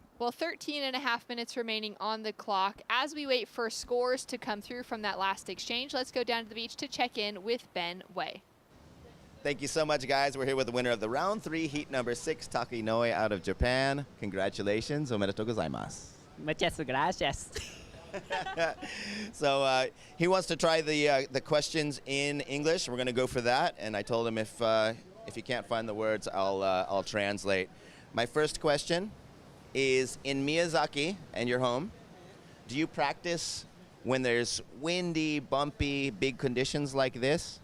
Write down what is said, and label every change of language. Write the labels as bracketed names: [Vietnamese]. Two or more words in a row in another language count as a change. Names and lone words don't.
[English] Well, 13.5 minutes remaining on the clock. As we wait for scores to come through from that last exchange, let's go down to the beach to check in with Ben Wei. Thank you so much, guys. We're here with the winner of the round 3, heat number 6, Taka Inoue out of Japan. Congratulations. [Japanese] おめでとうございます. [Spanish] Muchas gracias. [English] So he wants to try the questions in English. We're going to go for that. And I told him if you can't find the words, I'll translate. My first question is, in Miyazaki and your home, do you practice when there's windy, bumpy, big conditions like this?